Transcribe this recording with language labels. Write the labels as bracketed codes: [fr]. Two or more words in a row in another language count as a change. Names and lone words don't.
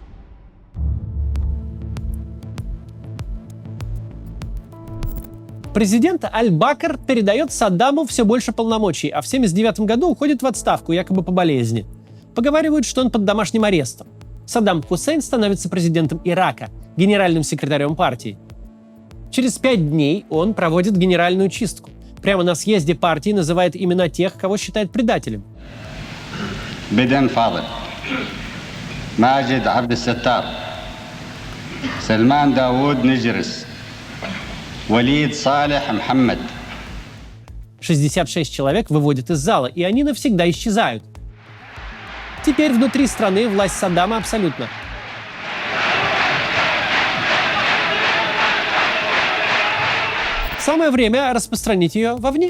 [ru] Президент Аль-Бакр передает Саддаму все больше полномочий, а в 1979 году уходит в отставку, якобы по болезни. Поговаривают, что он под домашним арестом. Саддам Хусейн становится президентом Ирака, генеральным секретарем партии. Через 5 дней он проводит генеральную чистку. Прямо на съезде партии называет имена тех, кого считает предателем. [ar] بدن فاضل ماجد عبد الستار سلمان داوود نجرس وليد صالح محمد [ru] 66 человек выводят из зала, и они навсегда исчезают. Теперь внутри страны власть Саддама абсолютна. Самое время распространить ее вовне.